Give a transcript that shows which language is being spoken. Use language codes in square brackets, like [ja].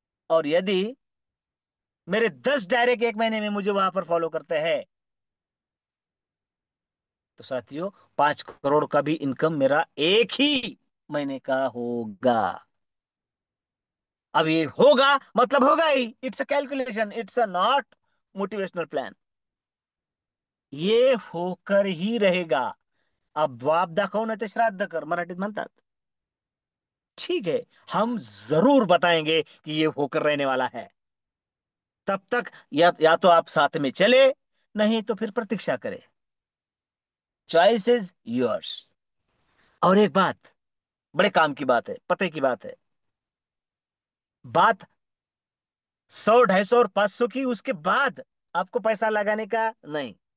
[hi] और यदि मेरे 10 डायरेक्ट एक महीने में मुझे वहां पर फॉलो करते हैं, तो साथियों 5 करोड़ का भी इनकम मेरा एक ही महीने का होगा। अब ये होगा मतलब होगा ही, [en] It's a calculation, it's a not motivational plan. [hi] ये होकर ही रहेगा। [mr] अब बाप दाखव ना ते श्राद्ध कर, मराठीत म्हणतात। [hi] ठीक है, हम जरूर बताएंगे कि ये होकर रहने वाला है। तब तक या तो आप साथ में चले, नहीं तो फिर प्रतीक्षा करें। [en] Choice is yours. [hi] और एक बात, बड़े काम की बात है, पते की बात है, बात 100, 250 और 500 की, उसके बाद आपको पैसा लगाने का नहीं।